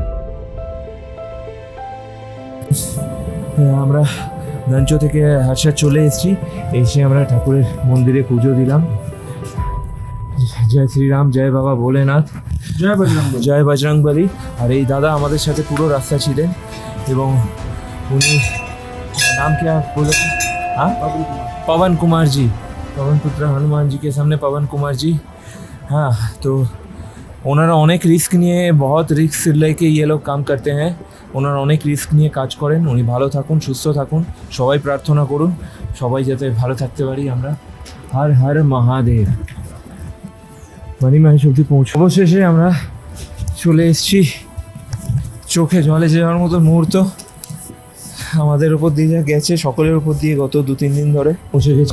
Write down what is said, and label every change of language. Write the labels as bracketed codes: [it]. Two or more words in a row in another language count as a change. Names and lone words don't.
[bn] আমরা ধঞ্চ থেকে হাটসা চলে এসেছি, এসে আমরা ঠাকুরের মন্দিরে পুজো দিলাম। জয় শ্রীরাম, জয় বাবা ভোলেনাথ, জয় বজরংবলী। জয় বজরংবলী। আর এই দাদা আমাদের সাথে পুরো রাস্তা ছিলেন এবং উনি [hi] नाम क्या बोले? हाँ, पवन कुमार जी, पवन पुत्र हनुमान जी के सामने पवन कुमार जी। हाँ, तो [bn] ওনারা অনেক রিস্ক নিয়ে, [hi] बहुत रिस्क लेके ये लोग काम करते हैं। [bn] ওনারা অনেক রিস্ক নিয়ে কাজ করেন। উনি ভালো থাকুন, সুস্থ থাকুন, সবাই প্রার্থনা করুন সবাই যাতে ভালো থাকতে পারি আমরা। হর হর মহাদেব। মানিমাহেশ অবধি অবশেষে আমরা চলে এসেছি। চোখে জলে যাওয়ার মতো মুহূর্ত আমাদের উপর দিয়ে যা গেছে, সকলের উপর দিয়ে গত 2-3 দিন ধরে পৌঁছে গেছি।